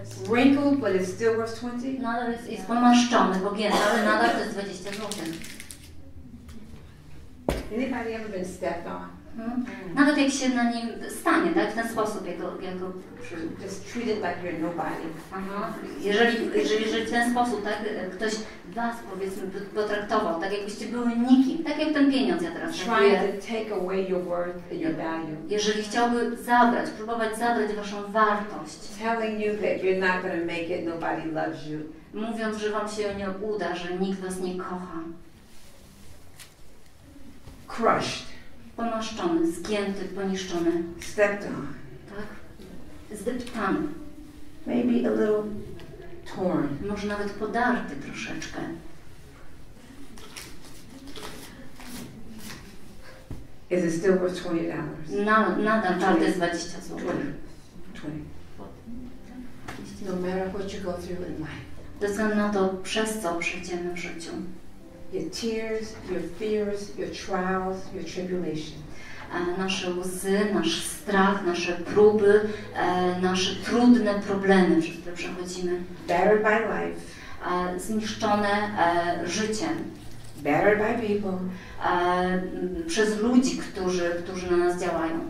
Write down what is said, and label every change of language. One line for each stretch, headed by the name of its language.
English: Wrinkled, but it's still worth 20?
Polish: Nadal jest pomaszczony, pogięty, ale nadal to jest 20 zł.
English: Anybody ever been stepped on?
Polish: Nawet jak się na nim stanie, tak? W ten sposób, jak go
English: Just treat it like you're nobody. Aha.
Polish: Jeżeli w ten sposób, tak, ktoś was, powiedzmy, potraktował, tak jakbyście były nikim, tak jak ten pieniądz ja teraz mówię.
English: Trying to take away your worth and your value.
Polish: Jeżeli chciałby próbować zabrać waszą wartość.
English: Telling you that you're not going to make it, nobody loves you.
Polish: Mówiąc, że wam się nie uda, że nikt was nie kocha.
English: Crushed.
Polish: Pomaszczony, zgięty, poniszczony.
English: Stepped on.
Polish: Tak? Zdeptany.
English: Maybe a little torn.
Polish: Może nawet podarty troszeczkę.
English: Is it still worth $20?
Polish: Nadal warte jest 20 zł.
English: 20. No matter what you go through in life.
Polish: Bez względu na to, przez co przejdziemy w życiu.
English: Your tears, your fears, your trials, your tribulations.
Polish: Nasze łzy, nasz strach, nasze próby, nasze trudne problemy, przez które przechodzimy.
English: Battered by life.
Polish: Zniszczone życiem.
English: Battered by people.
Polish: Przez ludzi, którzy na nas działają.